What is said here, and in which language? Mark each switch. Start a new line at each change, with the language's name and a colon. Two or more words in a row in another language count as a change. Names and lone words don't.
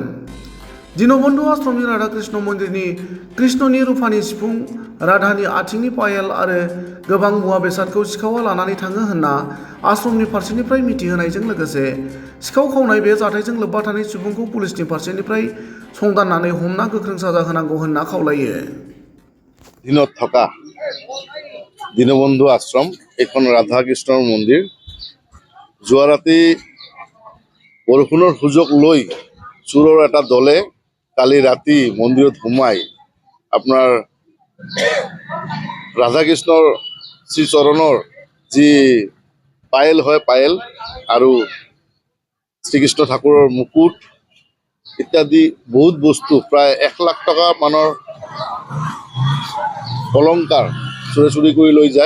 Bodo: दीनबन्धु आश्रमनि राधा कृष्ण मन्दिरनि कृष्णनि रुफानि सिफुं, राधानि आथिंनि पायेल आरो गोबां मुवा बेसादखौ सिखावा लानानै थाङो होनना आश्रमनि फारसेनिफ्राय मिथिहोनायजों लोगोसे सिखाव खावनाय बे जाथायजों लोब्बा थानाय सुबुंखौ पुलिसनि फारसेनिफ्राय संदाननानै हमना गोख्रों साजा होनांगौ होनना खावलायो।
Assamese: দিনত থকা দীনবন্ধু আশ্ৰম এখন ৰাধা কৃষ্ণৰ মন্দিৰ। যোৱা ৰাতি বৰষুণৰ সুযোগ লৈ চোৰৰ এটা দলে কালি ৰাতি মন্দিৰত সোমাই আপোনাৰ ৰাধা কৃষ্ণৰ শ্ৰীচৰণৰ যি পায়েল হয় পায়েল আৰু শ্ৰীকৃষ্ণ ঠাকুৰৰ মুকুট ইত্যাদি বহুত বস্তু প্ৰায় 1 লাখ টকা মানৰ অলংকাৰ চুৰি কৰি লৈ যায়।